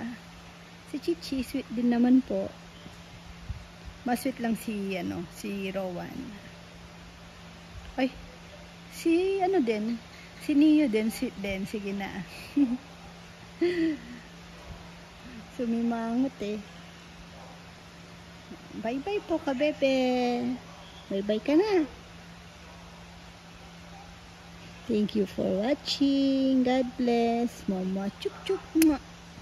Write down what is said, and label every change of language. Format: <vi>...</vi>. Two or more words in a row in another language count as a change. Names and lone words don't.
<tl>Si Chichi, sweet din naman po. Mas sweet lang si, ano, si Rowan. Ay, si, ano din, si Neo din, sweet din. Sige na. Sumimangot eh. Bye-bye po ka, bebe.</tl> <en>Bye-bye</en> <tl>ka na.</tl> <en>Thank you for watching. God bless. Mama, chup chup.</en>